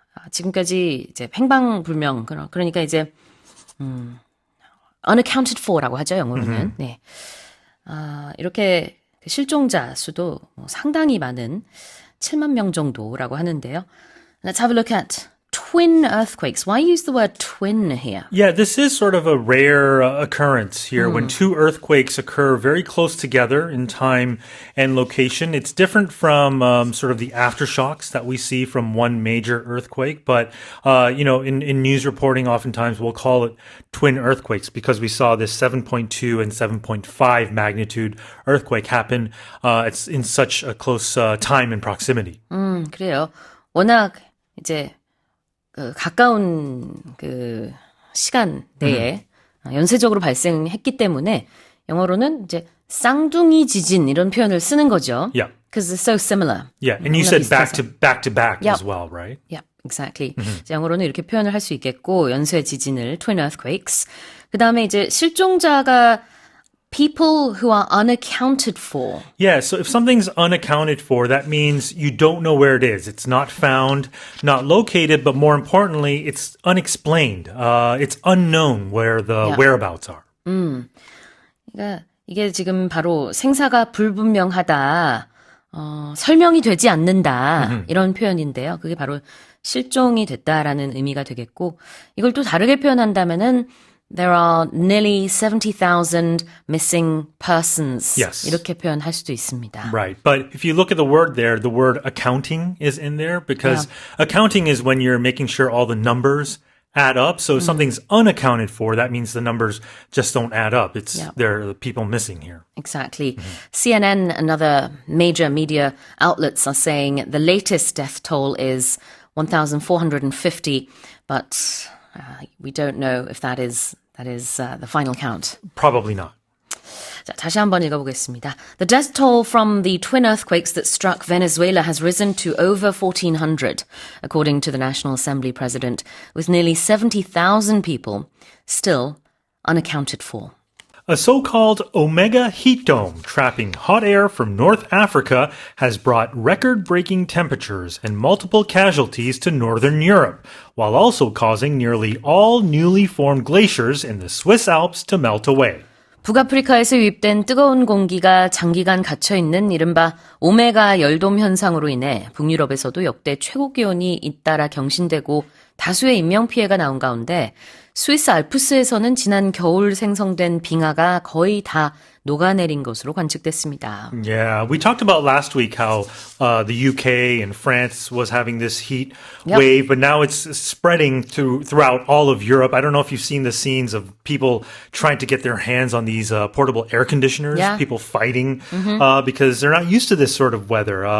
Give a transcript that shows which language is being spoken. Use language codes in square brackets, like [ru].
[ko] 지금까지 이제 행방불명, 그러니까 이제, [en] unaccounted for [ko] 라고 하죠, 영어로는. 네. 이렇게 실종자 수도 상당히 많은 7만 명 정도라고 하는데요. [en] Let's have a look at twin earthquakes. Why use the word twin here? Yeah, this is sort of a rare occurrence here when two earthquakes occur very close together in time and location. It's different from sort of the aftershocks that we see from one major earthquake. But, in news reporting, oftentimes we'll call it twin earthquakes because we saw this 7.2 and 7.5 magnitude earthquake happen. It's in such a close time and proximity. [ko] 그래요. 워낙 이제 가까운 시간 내에 연쇄적으로 발생했기 때문에 영어로는 이제 쌍둥이 지진 이런 표현을 쓰는 거죠. [en] Yeah. Because it's so similar. Yeah, and you said back to back Yep. as well, right? Yeah, exactly. [ko] 이제 영어로는 이렇게 표현을 할 수 있겠고 연쇄 지진을 twin earthquakes. 그다음에 이제 실종자가 [en] people who are unaccounted for. Yeah, so if something's unaccounted for, that means you don't know where it is. It's not found, not located, but more importantly, it's unexplained. It's unknown where the whereabouts are. [ko] 그러니까 이게 지금 바로 생사가 불분명하다, 설명이 되지 않는다 이런 표현인데요. 그게 바로 실종이 됐다라는 의미가 되겠고 이걸 또 다르게 표현한다면은 [en] There are nearly 70,000 missing persons. Yes. [ko] 이렇게 표현할 수도 있습니다. [en] Right. But if you look at the word there, the word accounting is in there because accounting is when you're making sure all the numbers add up. So if something's unaccounted for, that means the numbers just don't add up. There are people missing here. Exactly. CNN and other major media outlets are saying the latest death toll is 1,450, but we don't know if that is the final count. Probably not. [ko] 자, 다시 한번 읽어보겠습니다. [en] The death toll from the twin earthquakes that struck Venezuela has risen to over 1,400, according to the National Assembly president, with nearly 70,000 people still unaccounted for. A so-called Omega heat dome trapping hot air from North Africa has brought record-breaking temperatures and multiple casualties to Northern Europe, while also causing nearly all newly formed glaciers in the Swiss Alps to melt away. [ko] 북아프리카에서 유입된 뜨거운 공기가 장기간 갇혀있는 이른바 오메가 열돔 현상으로 인해 북유럽에서도 역대 최고 기온이 잇따라 경신되고 다수의 인명피해가 나온 가운데 스위스 알프스에서는 지난 겨울 생성된 빙하가 거의 다 녹아내린 것으로 관측됐습니다. [en] Yeah, we talked about last week how the UK and France was having this heat wave, but now it's spreading throughout all of Europe. I don't know if you've seen the scenes of people trying to get their hands on these portable air conditioners, people fighting because they're not used to this sort of weather.